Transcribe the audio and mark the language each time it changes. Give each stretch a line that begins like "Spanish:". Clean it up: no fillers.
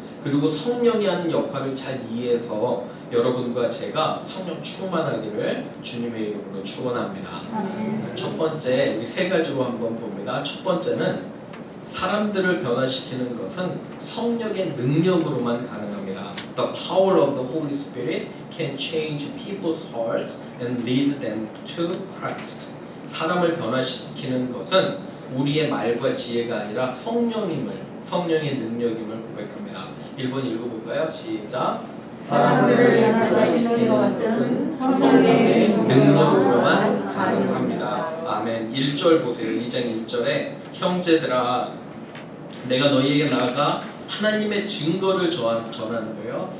Korean: 그리고 성령이 하는 역할을 잘 이해해서 여러분과 제가 성령 충만하기를 주님의 이름으로 축원합니다. 첫 번째 우리 세 가지로 한번 봅니다. 첫 번째는 사람들을 변화시키는 것은 성령의 능력으로만 가능합니다.
English: The power of the Holy Spirit can change people's hearts and lead them to Christ.
Korean: 사람을 변화시키는 것은 우리의 말과 지혜가 아니라 성령의 능력임을 고백합니다. 1번 읽어볼까요? 시작. 사람들을 변화시키는 것은 성령의 능력으로만 가능합니다. 아멘. 1절 보세요. 2장 1절에 형제들아 내가 너희에게 나아가 하나님의 증거를 전하는 거예요.